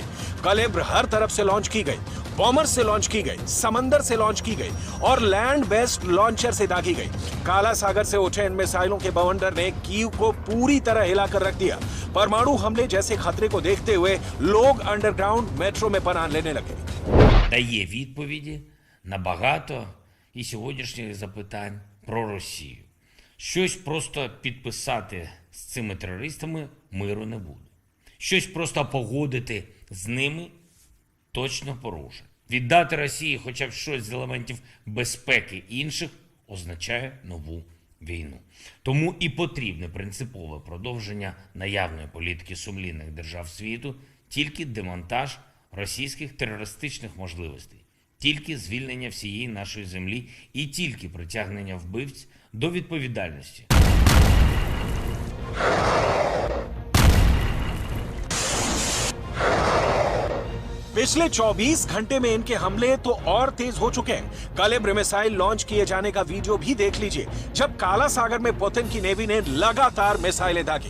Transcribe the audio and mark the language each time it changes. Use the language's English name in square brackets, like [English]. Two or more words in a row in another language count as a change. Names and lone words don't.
[Hindi] कलिब्र हर तरफ से लॉन्च की गई, बॉमर से लॉन्च की गई, समंदर से लॉन्च की गई और [English] land based [Hindi] लॉन्चर से दागी गई। काला सागर से उठे इन मिसाइलों के बवंडर ने कीव को पूरी तरह हिलाकर रख दिया। परमाणु हमले जैसे खतरे को देखते हुए लोग अंडरग्राउंड मेट्रो में पनाह लेने लगे। [Ukrainian] Дає відповіді на багато і сьогоднішніх запитань про Росію. Щось просто підписати з цими терористами миру не буде. Щось просто погодити з ними точно порушить. Віддати Росії хоча б щось з елементів безпеки інших означає нову війну. Тому і потрібне принципове продовження наявної політики сумлінних держав світу, тільки демонтаж російських терористичних можливостей, тільки звільнення всієї нашої землі і тільки притягнення вбивць до відповідальності. [Hindi] पिछले 24 घंटे में इनके हमले तो और तेज हो चुके हैं। कलिब्र मिसाइल लॉन्च किए जाने का वीडियो भी देख लीजिए, जब काला सागर में पुतिन की नेवी ने लगातार मिसाइलें दागी।